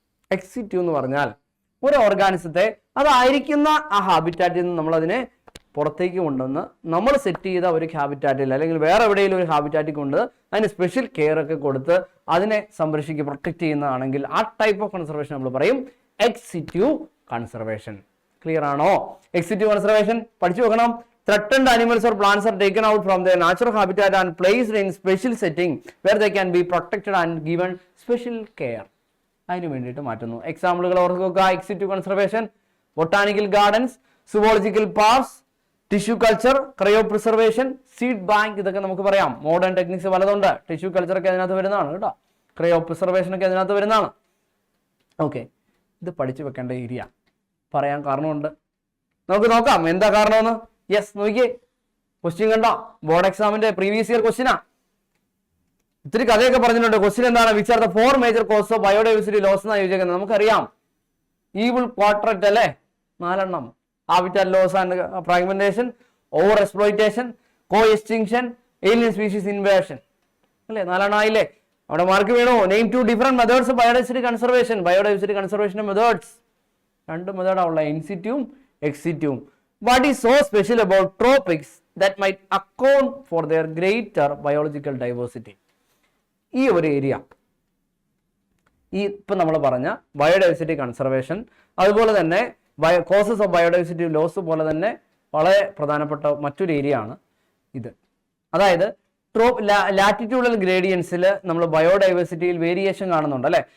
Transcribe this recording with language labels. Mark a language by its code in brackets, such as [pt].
[ml] എക്സിറ്റീവ് എന്ന് പറഞ്ഞാൽ ഒരു ഓർഗാനിസത്തെ അതായിരിക്കുന്ന ആ ഹാബിറ്റാറ്റിൽ നിന്ന് നമ്മൾ അതിനെ പുറത്തേക്ക് കൊണ്ടുവന്ന് നമ്മൾ സെറ്റ് ചെയ്ത ഒരു ഹാബിറ്റാറ്റിൽ അല്ലെങ്കിൽ വേറെ എവിടെയെങ്കിലും ഒരു ഹാബിറ്റാറ്റിൽ കൊണ്ട് അതിന് സ്പെഷ്യൽ കെയർ ഒക്കെ കൊടുത്ത് അതിനെ സംരക്ഷിക്കുക, പ്രൊട്ടക്ട് ചെയ്യുന്നതാണെങ്കിൽ ആ ടൈപ്പ് ഓഫ് കൺസർവേഷൻ നമ്മൾ പറയും എക്സിറ്റീവ് കൺസർവേഷൻ. ക്ലിയർ ആണോ? എക്സിറ്റീവ് കൺസർവേഷൻ പഠിച്ചു വെക്കണം. [en] Threatened animals or plants are taken out from their natural habitat and placed in special setting where they can be protected and given special care. [ml] അതിന് വേണ്ടിയിട്ട് മാറ്റുന്നു. എക്സാമ്പിളുകൾ ഓർക്കുക. എക്സിറ്റീവ് conservation, botanical gardens, zoological parks, tissue culture, cryo preservation, seed bank. ഇതൊക്കെ നമുക്ക് പറയാം. Modern techniques പലതുണ്ട്. Tissue culture ഒക്കെ അതിനകത്ത് വരുന്നതാണ് കേട്ടോ. ക്രയോ പ്രിസർവേഷൻ ഒക്കെ അതിനകത്ത് വരുന്നതാണ്. ഓക്കെ, ഇത് പഠിച്ചു വെക്കേണ്ട ഏരിയ പറയാൻ കാരണമുണ്ട്. നമുക്ക് നോക്കാം എന്താ കാരണമെന്ന്. യെസ്, നോക്കിയേ, ക്വസ്റ്റ്യൻ കണ്ടോ? ബോർഡ് എക്സാമിന്റെ പ്രീവിയസ് ഇയർ ക്വസ്റ്റ്യനാ. ഇത്തിരി കഥയൊക്കെ പറഞ്ഞിട്ടുണ്ട്. ക്വസ്റ്റ്യൻ എന്താണ്? [en] which are the 4 major causes of biodiversity loss [ml] എന്നാണ് ചോദിക്കുന്നത്. നമുക്കറിയാം ഈവിൾ ക്വാഡ്രന്റ് അല്ലേ, 4 എണ്ണം. Habitat loss and fragmentation, over exploitation, co extinction, alien species invasion അല്ലേ, 4 എണ്ണം ആയില്ലേ? അവിടെ മാർക്ക് വീണു. [en] Name 2 different methods of biodiversity conservation. [ml] Biodiversity conservation methods 2 മെത്തേഡാണ് ഉള്ളത്, ഇൻസിറ്റീവും എക്സിറ്റീവും. [en] What is so special about tropics that might account for their greater biological diversity? [ml] ഈ ഒരു area, ഈ ഇപ്പം നമ്മൾ പറഞ്ഞ ബയോഡൈവേഴ്സിറ്റി കൺസർവേഷൻ, അതുപോലെ തന്നെ കോസസ് ഓഫ് ബയോഡൈവേഴ്സിറ്റി ലോസ് പോലെ തന്നെ വളരെ പ്രധാനപ്പെട്ട മറ്റൊരു ഏരിയ ആണ് ഇത്. അതായത് ലാറ്റിറ്റ്യൂഡൽ ഗ്രേഡിയൻസിൽ നമ്മൾ ബയോഡൈവേഴ്സിറ്റിയിൽ വേരിയേഷൻ കാണുന്നുണ്ട് അല്ലെ.